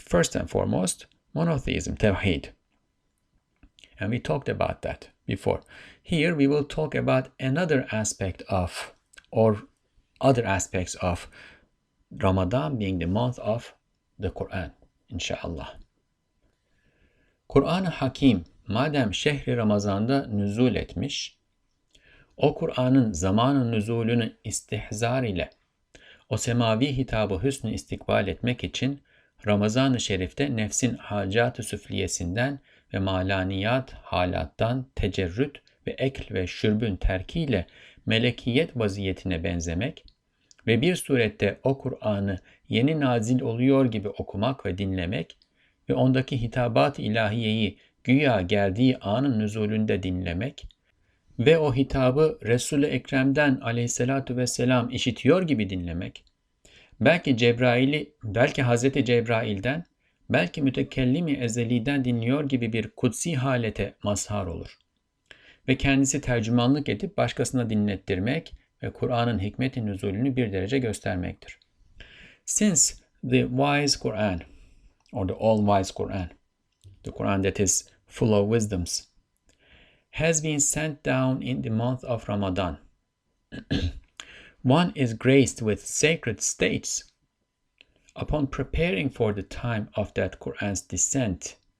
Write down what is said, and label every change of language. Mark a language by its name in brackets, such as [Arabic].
[English] First and foremost, monotheism, tawheed. And we talked about that before. Here we will talk about another aspect of, or other aspects of Ramadan being the month of the Quran, inşallah. [Turkish] Kur'an-ı Hakim madem şehri Ramazan'da nüzul etmiş, o Kur'an'ın zamanın nüzulünü istihzar ile o semavi hitabı hüsnü istikbal etmek için Ramazan-ı Şerif'te nefsin hacat-ı süfliyesinden ve malaniyat halattan tecerrüt ve ekl ve şürbün terkiyle melekiyet vaziyetine benzemek ve bir surette o Kur'an'ı yeni nazil oluyor gibi okumak ve dinlemek ve ondaki hitabat-ı ilahiyeyi güya geldiği anın nüzulünde dinlemek ve o hitabı Resul-i Ekrem'den aleyhissalatu vesselam işitiyor gibi dinlemek, belki Hazreti Cebrail'den, belki mütekellimi ezeliden dinliyor gibi bir kutsi halete mazhar olur. Ve kendisi tercümanlık edip başkasına dinlettirmek ve Kur'an'ın hikmet-i nüzulünü bir derece göstermektir. [English] Since the wise Quran, or the all-wise Quran, the Quran that is full of wisdoms, has been sent down in the month of Ramadan, one is graced with sacred states upon preparing for the time of that Quran's descent.